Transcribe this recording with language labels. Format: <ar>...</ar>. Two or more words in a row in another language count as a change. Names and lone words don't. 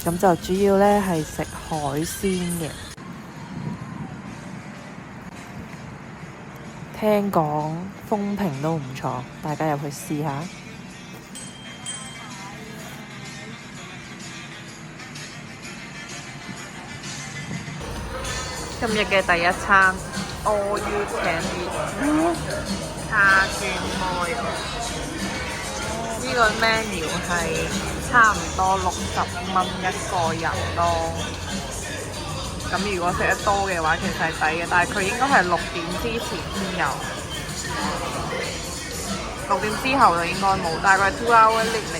<yue>咁就主要呢係食海鮮嘅。聽講風評都唔錯，大家入去試下。今日嘅第一餐</yue> <en>all you can eat</en> <yue>叉燒開，呢個 menu 係差唔多60蚊一個人咯。咁如果食得多嘅話，其實係抵嘅，但係佢應該係6點之前先有，6點之後就應該冇，大概</yue> <en>2 hour limit。</en>